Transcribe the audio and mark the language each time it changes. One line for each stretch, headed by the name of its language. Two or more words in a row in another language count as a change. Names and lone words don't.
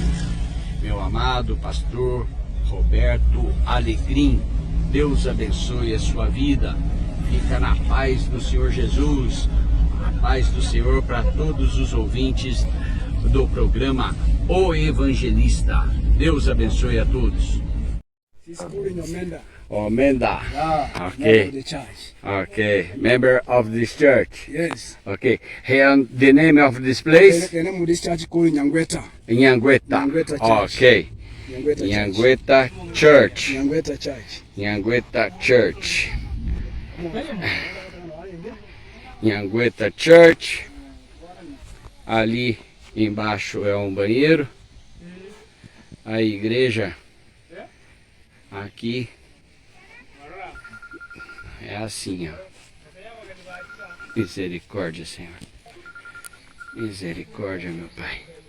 Portuguese: Meu amado pastor Roberto Alegrim, Deus abençoe a sua vida, fica na paz do Senhor Jesus, a paz do Senhor para todos os ouvintes do programa O Evangelista. Deus abençoe a todos.
English: Omenda. Okay. Okay. Member of this church. Yes. Okay. And the name of this place? The name of this church called Nyangweta. Nyangueta. Nyangueta Church. Okay. Nyangweta Nyangueta Church. Nyangweta Church. Nyangueta Church. Nyangueta Church.
Portuguese: Ali embaixo é um banheiro. A igreja aqui é assim, ó. Misericórdia, Senhor. Misericórdia, meu Pai.